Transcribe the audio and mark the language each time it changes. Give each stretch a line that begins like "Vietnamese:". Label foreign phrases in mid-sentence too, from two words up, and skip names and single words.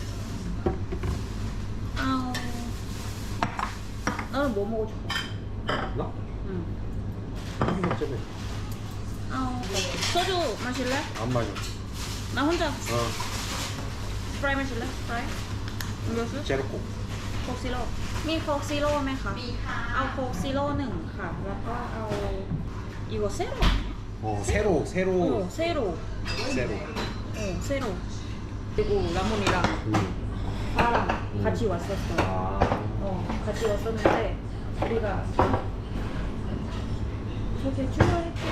Korean: 아우. 너는 뭐 먹고 싶어? 나? 응. 고기 먹자며. 아우. 소주 마실래? 안 마셔. 나 혼자. 어. 스프라이 마실래? 스프라이? 음료수? 제로코.
Thai: โค้กซีโร่มีโค้กซีโร่ไหมคะมีค่ะเอาโค้กซีโร่หนึ่งค่ะแล้วก็เอา
Korean: 이거 세로 새로. 세로 새로. 세로 그리고 라몬이랑 파랑 같이 왔었어. 같이 왔었는데 우리가 저게 주문할게요.